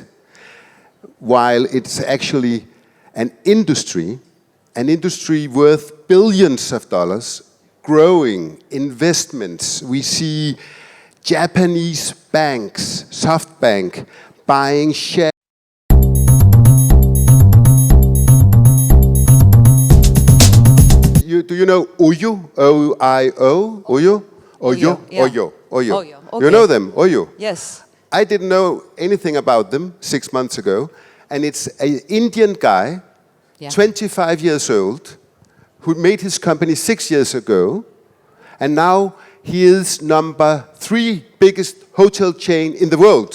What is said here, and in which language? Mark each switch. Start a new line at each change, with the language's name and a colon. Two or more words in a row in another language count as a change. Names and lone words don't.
English: While it's actually an industry worth billions of dollars, growing investments. We see Japanese banks, SoftBank, buying shares. Do you know Oyo? O-I-O? Oyo? Oyo? Yeah. Oyo. Oyo. Oyo, okay. You know them? Oyo? Yes. I didn't know anything about them 6 months ago. And it's an Indian guy, 25 years old, who made his company 6 years ago. And now he is number 3 biggest hotel chain in the world.